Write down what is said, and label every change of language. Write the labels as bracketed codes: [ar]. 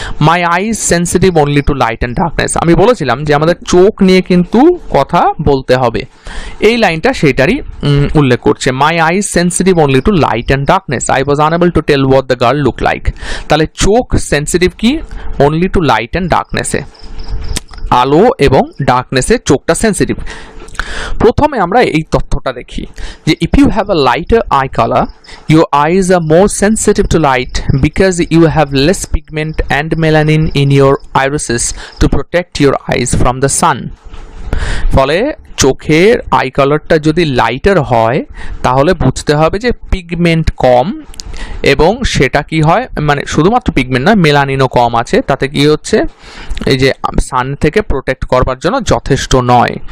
[en] my eyes sensitive only to light and darkness, [bn] আমি বলেছিলাম যে আমাদের চোখ নিয়ে কিন্তু কথা বলতে হবে, এই লাইনটা সেইটারই উল্লেখ করছে। [en] My eyes sensitive only to light and darkness, I was unable to tell what the girl look like. [bn] তাহলে চোখ সেন্সিটিভ কি, [en] only to light and ডার্কনেসে, [bn] আলো এবং ডার্কনেসে চোখটা সেন্সিটিভ। প্রথমে আমরা এই তথ্যটা দেখি যে [en] If you have a lighter eye colour, your eyes are more sensitive to light because you have less pigment and melanin in your irises to protect your eyes from the sun. [bn] ফলে চোখের I কালারটা যদি lighter হয় তাহলে বুঝতে হবে যে pigment কম, এবং সেটা কি হয়, মানে শুধুমাত্র পিগমেন্ট নয়, মেলানিনও কম আছে, তাতে কি হচ্ছে এই যে সান থেকে প্রোটেক্ট করবার জন্য যথেষ্ট নয়।